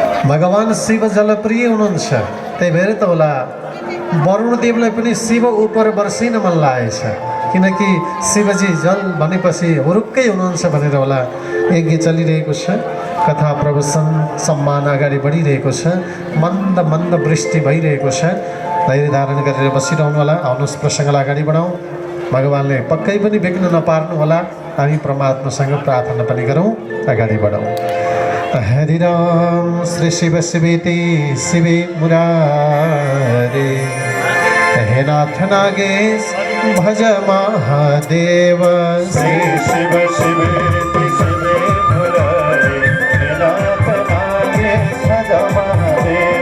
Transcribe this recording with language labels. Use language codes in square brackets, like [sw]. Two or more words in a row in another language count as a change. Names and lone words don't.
[ne] भगवान शिव जलप्रिय हुनुहुन्छ, त्यही भएर त होला वरुणदेवलाई पनि शिव उप वर्षिन मन लागेछ, किनकि शिवजी जल भनेपछि हुरुक्कै हुनुहुन्छ भनेर होला यज्ञ चलिरहेको छ, कथा प्रवचन सम्मान अगाडि बढिरहेको छ, मन्द मन्द वृष्टि भइरहेको छ। धैर्य धारण गरेर बसिरहनु होला। आउनुहोस् प्रसङ्गलाई अगाडि बढाउँ। भगवानले पक्कै पनि विघ्न नपार्नु होला। हामी परमात्मासँग प्रार्थना पनि गरौँ, अगाडि बढौँ। [sa] हरि राम श्री शिव शिवेति शिवे मुरारे, हे नाथ नागेश भज महादेव। श्री शिव शिवेति शिवे मुरारे, हे नाथ नागेश भज महादेव।